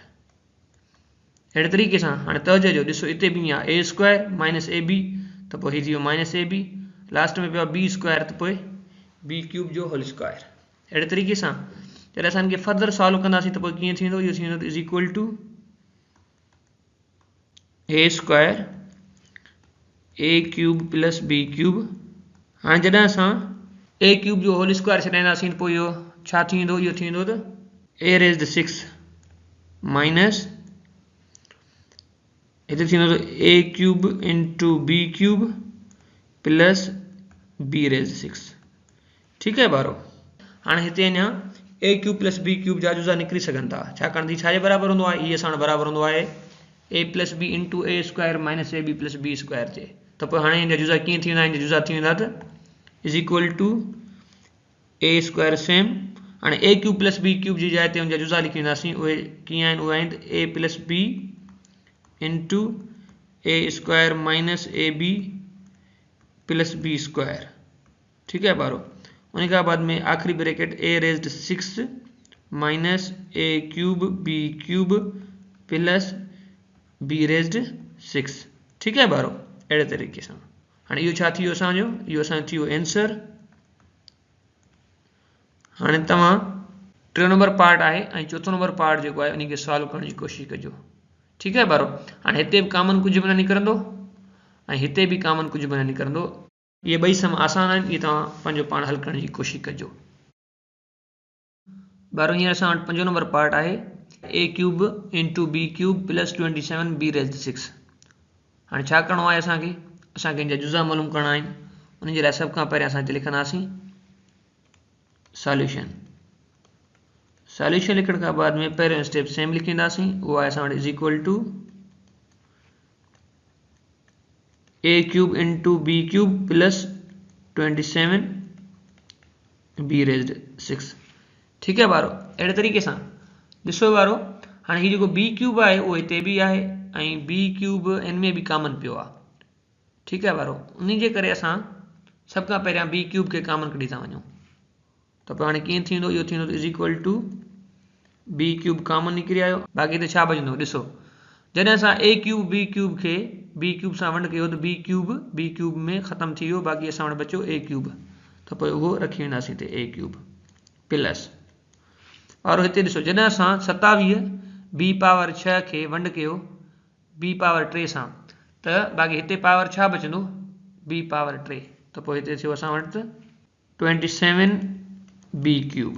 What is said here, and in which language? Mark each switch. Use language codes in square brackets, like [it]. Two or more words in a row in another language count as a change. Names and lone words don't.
[sd] अहिड़े तरीक़े सां हाणे तर्ज जो ॾिसो हिते बि आहे [en] a square minus a b [sd] त पोइ हीअ थी वियो [en] minus a b [sd] लास्ट में पियो आहे [en] b square [sd] त पोइ [en] b cube [sd] जो [en] whole square. [sd] अहिड़े तरीक़े सां जॾहिं असां हिनखे [en] further solve [sd] कंदासीं त पोइ कीअं थींदो इहो थींदो [en] is equal to a square a cube plus b cube. [sd] हाणे जॾहिं असां [en] a cube [sd] जो [en] whole square [sd] छॾाईंदासीं त पोइ इहो छा थींदो इहो थींदो त [en] a raised 6 minus [sd] हिते थींदो त [en] a cube into b cube plus b raise 6. [sd] ठीकु आहे ॿारो। हाणे हिते अञा [en] a cube plus b cube [sd] जा जुज़ा निकिरी सघनि था छाकाणि त छाजे बराबरि हूंदो आहे इहे असां वटि बराबरि हूंदो आहे [en] a plus b into a square minus a b plus b square [sd] ते। त पोइ हाणे हिन जा जुज़ा कीअं थींदा हिन जा जुज़ा थी वेंदा त [en] is equal to a square same [sd] हाणे [en] a cube plus b cube [sd] जी जाइ ते हुन जा जुज़ा लिखी वेंदासीं उहे कीअं आहिनि उहे आहिनि त [en] a plus b into a square minus a b plus b square. [ur] ٹھیک ہے ॿारो। [sd] उन खां बाद में आखिरी [en] bracket a raised 6 minus a cube b cube plus b raised 6. [ur] ٹھیک ہے [en] ॿारो। [sd] अहिड़े तरीक़े सां हाणे इहो छा थी वियो असांजो इहो असांजो थी वियो आंसर। हाणे तव्हां 3 [en] number part [sd] आहे ऐं 4 [en] number part [sd] जेको आहे उनखे सॉल्व करण जी कोशिशि कजो। [ur] ٹھیک ہے [sd] ॿारो। हाणे हिते बि कॉमन कुझु बि न निकिरंदो ऐं हिते बि कॉमन कुझु बि न निकिरंदो। इहे ॿई सम आसान आहिनि इहे तव्हां पंहिंजो पाण हल करण जी कोशिशि कजो। ॿारो हींअर असां वटि 5 [en] number part [sd] आहे [en] a cube into b cube plus 27 b raised 6. [sd] हाणे छा करिणो आहे असांखे हिन जा जुज़ा मालूम करणा आहिनि। उन जे लाइ सभ खां पहिरियों असां हिते लिखंदासीं सॉल्यूशन। सॉल्यूशन लिखण खां बाद में पहिरियों [en] step same [sd] लिखंदासीं उहो आहे असां वटि [en] is equal to a cube into b cube plus 27 b raised 6. [ur] ٹھیک ہے [sd] ॿारो। अहिड़े तरीक़े सां ॾिसो ॿारो हाणे हीउ जेको [en] b cube [sd] आहे उहो हिते बि आहे ऐं [en] b cube [sd] इन में बि कॉमन पियो आहे। [ur] ٹھیک ہے ॿारो। [sd] उन जे करे असां सभ खां पहिरियां [en] b cube [sd] खे कॉमन कढी था वञूं त पोइ हाणे कीअं थींदो इहो थींदो [en] is equal to b cube common [sd] निकिरी आयो बाक़ी हिते छा बचंदो ॾिसो जॾहिं असां [en] a cube [sd] खे [en] b cube [sd] सां वंड कयो त [en] b cube [sd] में ख़तम थी वियो बाक़ी असां वटि बचियो [en] a cube [sd] त पोइ उहो रखी वेंदासीं हिते [en] a cube plus [sd] और हिते ॾिसो जॾहिं असां [en] 27 b power 6 [sd] खे वंड कयो [en] b power 3 [sd] सां त बाक़ी हिते पावर छा बचंदो [en] b power 3 [sd] त पोइ हिते थियो असां वटि [en] 27 b cube.